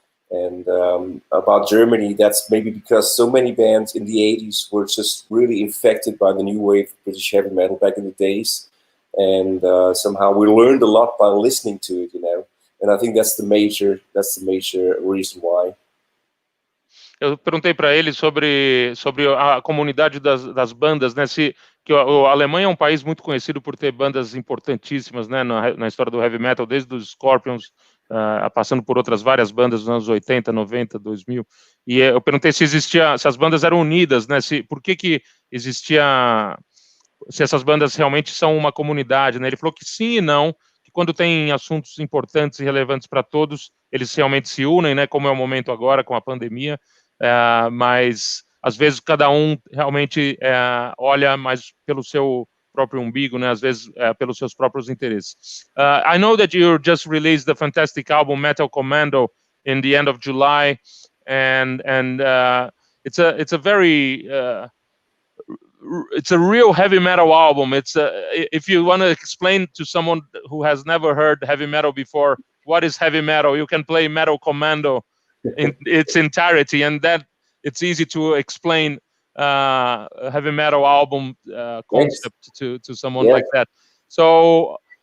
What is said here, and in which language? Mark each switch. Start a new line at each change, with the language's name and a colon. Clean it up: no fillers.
English: And about Germany, that's maybe because so many bands in the 80s were just really infected by the new wave of British heavy metal back in the days. And somehow we learned a lot by listening to it, And I think that's the major reason why.
Portuguese: Eu perguntei para ele sobre a comunidade das bandas, né? Que a Alemanha é um país muito conhecido por ter bandas importantíssimas, né? Na história do heavy metal, desde os Scorpions, passando por outras várias bandas dos anos 80, 90, 2000. E eu perguntei se as bandas eram unidas, né? Por que existia, se essas bandas realmente são uma comunidade, né? Ele falou que sim e não, que quando tem assuntos importantes e relevantes para todos, eles realmente se unem, né? Como é o momento agora com a pandemia, mas às vezes cada um realmente olha mais pelo seu próprio umbigo, né? Às vezes pelos seus próprios interesses.
English: I know that you just released the fantastic album Metal Commando in the end of July, and it's a very it's a real heavy metal album. It's if you want to explain to someone who has never heard heavy metal before what is heavy metal, you can play Metal Commando in its entirety, and that it's easy to explain heavy metal album concept to someone like that. So